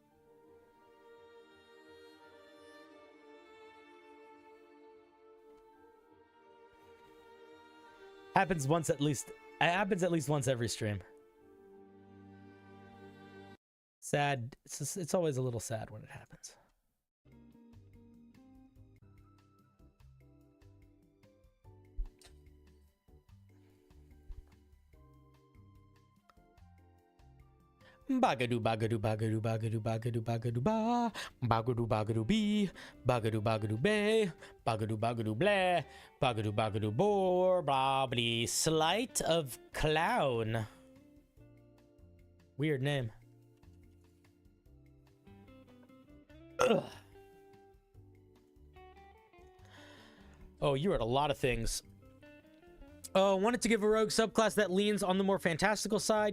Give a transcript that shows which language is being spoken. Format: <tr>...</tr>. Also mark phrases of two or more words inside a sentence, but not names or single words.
<en>Happens once at least. It happens at least once every stream. Sad. It's always a little sad when it happens. Bagadu bagadu bagadu bagadu bagadu bagadu ba bagadu bagadu bee bagadu bagadu bay bagadu bagadu bleh bagadu bagadu bore blobly sleight of clown. Weird name. Ugh. Oh, you read a lot of things. Oh, wanted to give a rogue subclass that leans on the more fantastical side.</en>